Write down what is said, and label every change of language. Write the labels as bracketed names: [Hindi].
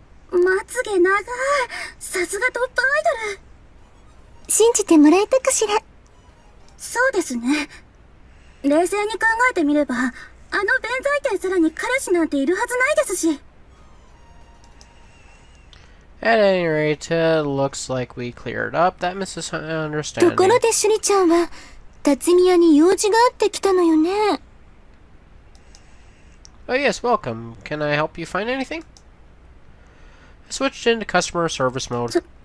[Japanese] うわ、まつげ長い。さすがトップアイドル。信じてもらえたかしら？そうですね。冷静に考えてみれば、あの弁財天さらに彼氏なんているはずないですし。 [English] At any rate, it looks like we cleared up that misunderstanding. [Japanese] ところでシュリちゃんは、辰巳屋に用事があってきたのよね。 [English] Oh yes, welcome. Can I help you find anything? I switched into customer service mode.